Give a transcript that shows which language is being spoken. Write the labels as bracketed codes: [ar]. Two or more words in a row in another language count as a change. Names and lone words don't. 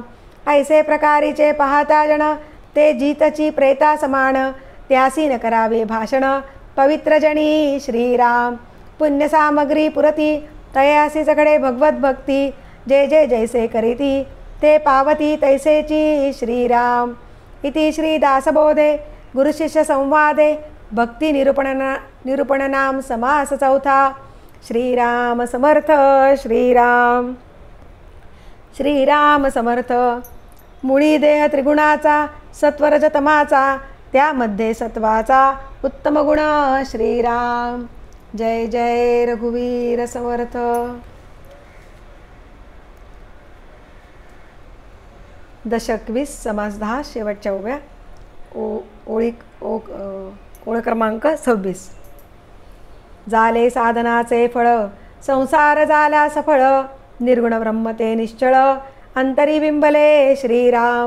[mr] ऐसे प्रकारीचे पाहता जन ते जीतची प्रेता समान त्यासी न करावे भाषण पवित्र जनी श्रीराम. पुण्य सामग्री पुरती तयासी सगळे भगवत भक्ती जे जे जैसे करीती ते पावती तैसेची श्रीराम. इति श्री दासबोधे गुरुशिष्य संवादे भक्ती निरूपणनाम समास चौथा. श्रीराम समर्थ श्रीराम. श्रीराम समर्थ. मुळी देह त्रिगुणाचा सत्वरजतमाचा त्यामध्ये सत्वाचा उत्तम गुण श्रीराम. जय जय रघुवीर समर्थ. दशक 20 समास 10 शेवटच्या उभ्या ओळ क्रमांक 26. झाले साधनाचे फळ संसार झाला सफळ निर्गुण ब्रह्मते निश्चळ अंतरी बिंबले श्रीराम.